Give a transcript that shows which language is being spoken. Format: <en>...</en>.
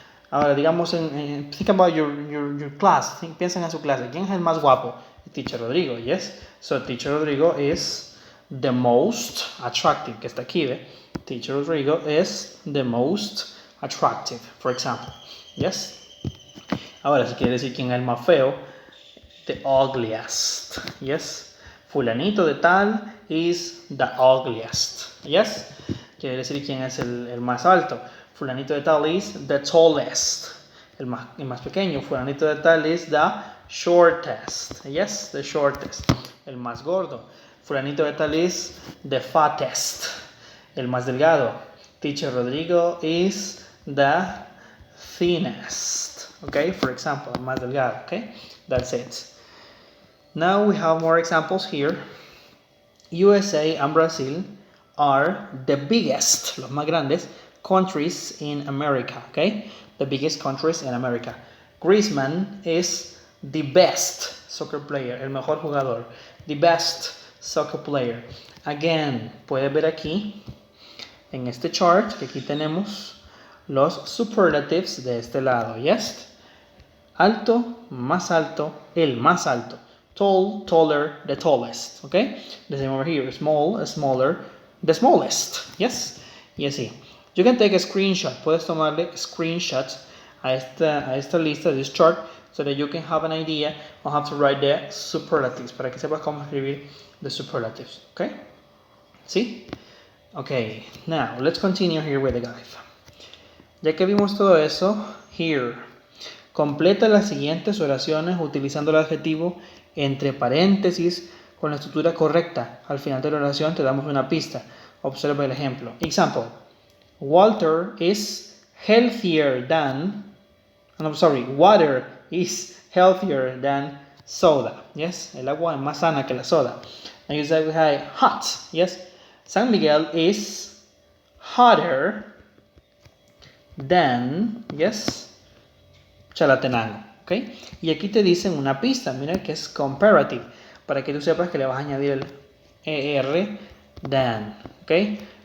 <es>Ahora, digamos,</es> <en>think about your class.</en> <es>Piensen en su clase. ¿Quién es el más guapo? Teacher Rodrigo. Yes.</es> <en>So, Teacher Rodrigo is the most attractive.</en> <es>Que está aquí, ¿ve?</es> <en>Teacher Rodrigo is the most attractive, for example. Yes.</en> <es>Ahora, si quiere decir quién es el más feo,</es> <en>the ugliest.</en> <es>Yes.</es> <en>Fulanito de tal is the ugliest. Yes.</en> <es>Quiere decir quién es el más alto.</es> <en>Fulanito de tal is the tallest.</en> <es>El más pequeño.</es> <en>Fulanito de tal is the shortest. Yes, the shortest.</en> <es>El más gordo.</es> <en>Fulanito de tal is the fattest.</en> <es>El más delgado.</es> <en>Teacher Rodrigo is the thinnest. Okay, for example,</en> <es>el más delgado.</es> <en>Okay, that's it. Now we have more examples here. USA and Brazil are the biggest,</en> <es>los más grandes,</es> <en>countries in America, okay? The biggest countries in America. Griezmann is the best soccer player,</en> <es>el mejor jugador.</es> <en>The best soccer player.</en> <es>Again, puedes ver aquí, en este chart, que aquí tenemos los superlatives de este lado, yes? Alto, más alto, el más alto.</es> <en>Tall, taller, the tallest, okay? The same over here, small, smaller, the smallest, yes?</en> <es>Y así.</es> <en>You can take a screenshot.</en> <es>Puedes tomarle screenshots a esta lista,</es> <en>this chart, so that you can have an idea on how to write the superlatives,</en> <es>para que sepas cómo escribir</es> <en>the superlatives, okay? ¿Sí? Okay, now let's continue here with the guide.</en> <es>Ya que vimos todo eso, here. Completa las siguientes oraciones utilizando el adjetivo entre paréntesis con la estructura correcta. Al final de la oración te damos una pista. Observa el ejemplo. Example.</es> <en>Water is healthier than... water is healthier than soda.</en> <es>Yes, el agua es más sana que la soda.</es> <en>And you say we have hot. Yes, San Miguel is hotter than, yes, Chalatenango, ¿ok?</en> <es>Y aquí te dicen una pista, mira que es comparative, para que tú sepas que le vas a añadir el ER, than, ¿ok?</es>